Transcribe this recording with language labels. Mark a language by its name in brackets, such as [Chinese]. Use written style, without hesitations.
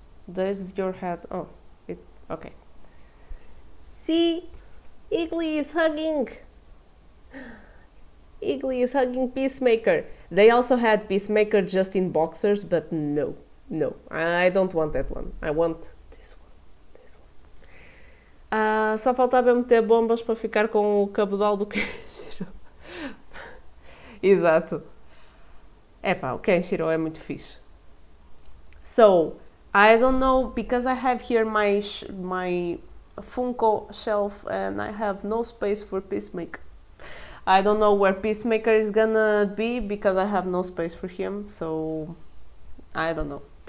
[English] There's your head. Oh, okay. See, Igly is hugging. Igly is hugging Peacemaker. They also had Peacemaker just in boxers, but no, I don't want that one. I want this one. [Portuguese] Só faltava meter bombas para ficar com o cabedal do Kenshiro. Exato. Epá, o Kenshiro é muito fixe. [English] So, I don't know, because I have here my Funko shelf and I have no space for Peacemaker. I don't know where Peacemaker is gonna be because I have no space for him, so I don't know.